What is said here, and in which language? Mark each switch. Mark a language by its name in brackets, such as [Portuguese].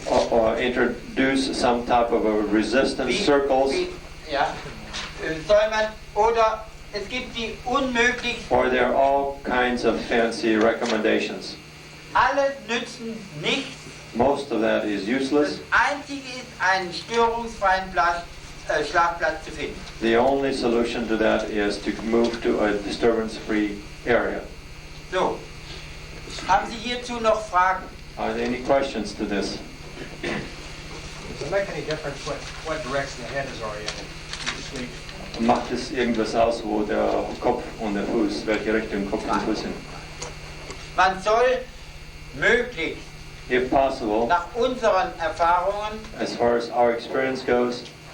[English] Or introduce some type of a resistance circles, [German] Ja, soll man, oder es gibt die unmöglich, [English] or there are all kinds of fancy recommendations. [German] alle nützen nichts. [English] Most of that is useless. [German] Das Einzige ist, einen störungsfreien Schlafplatz zu finden. [English] The only solution to that is to move to a disturbance-free area. [German] So, haben Sie hierzu noch Fragen? [English] Are there any questions to this? Does it make any difference what direction the head is oriented? Sleep. [German] Macht es irgendwas aus, wo der Kopf und der Fuß, welche Richtung Kopf und Fuß sind? Man soll möglichst [English] If possible, [German] nach unseren Erfahrungen [English] as far as our experience goes,